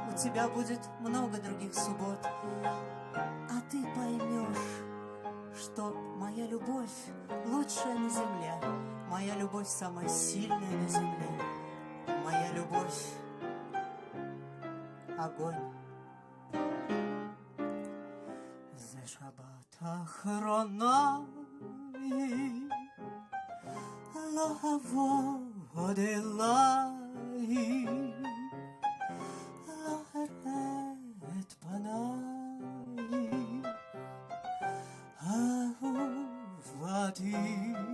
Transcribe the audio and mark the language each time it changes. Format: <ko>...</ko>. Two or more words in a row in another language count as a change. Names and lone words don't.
<ru>У тебя будет много других суббот, а ты поймешь, что моя любовь лучшая на земле, моя любовь самая сильная на земле, моя любовь — огонь.</ru> <he>זה שבת האחרונה היא, לא אבוא עוד אלייך, לא אראה את פנייך, אהובתי.</he>